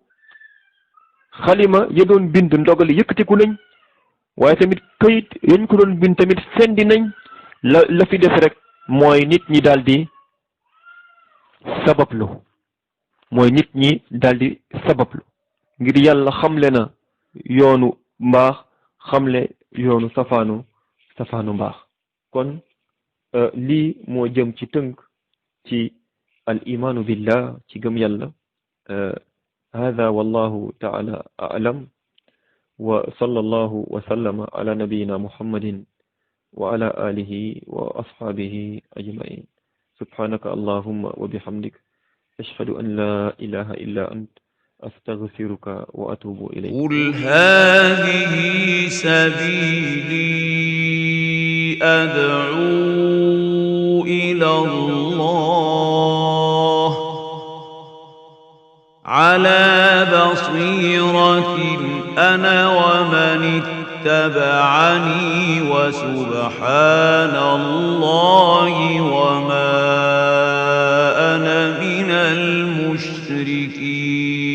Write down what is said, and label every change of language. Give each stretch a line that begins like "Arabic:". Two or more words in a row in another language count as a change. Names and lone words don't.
Wolof: xalima ya doon bind ndogali yëkkatiku nañ waaye tamit kayit yañ ko doon bind tamit fendi nañ la fi def rek mooy nit ñi daal di sabablu ngir yàlla xamle na yoonu mbaax xamle yoonu safaanu mbaax. kon lii moo jëm ci tënk ci
Arabic: الإيمان بالله
Wolof: ci gëm yàlla.
Arabic: هذا والله تعالى أعلم وصلى الله وسلم على نبينا محمد وعلى آله وأصحابه أجمعين. سبحانك اللهم وبحمدك أشهد أن لا إله إلا أنت أستغفرك وأتوب إليك. قل هذه سبيلي أدعو إلى الله على بصيرة أنا ومن اتبعني وسبحان الله وما أنا من المشركين.